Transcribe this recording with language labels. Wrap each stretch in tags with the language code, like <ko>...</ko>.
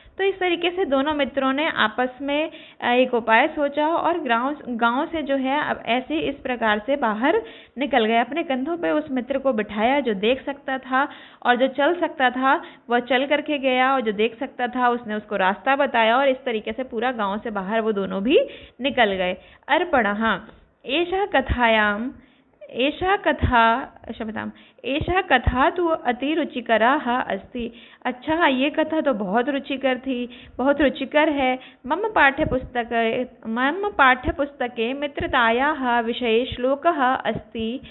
<hi>तो इस तरीके से दोनों मित्रों ने आपस में एक उपाय सोचा और गांव से जो है अब ऐसे इस प्रकार से बाहर निकल गए। अपने कंधों पे उस मित्र को बिठाया जो देख सकता था, और जो चल सकता था वह चल करके गया, और जो देख सकता था उसने उसको रास्ता बताया, और इस तरीके से पूरा गाँव से बाहर वो दोनों भी निकल गए।</hi> <sa>अर्पणः एषः कथा तु अतिरुचिकरा अस्ति।</sa> <hi>अच्छा, ये कथा तो बहुत रुचिकर थी, बहुत रुचिकर है।</hi> <sa>मम पाठ्यपुस्तके मित्रतायाः विषये श्लोकः अस्ति।</sa>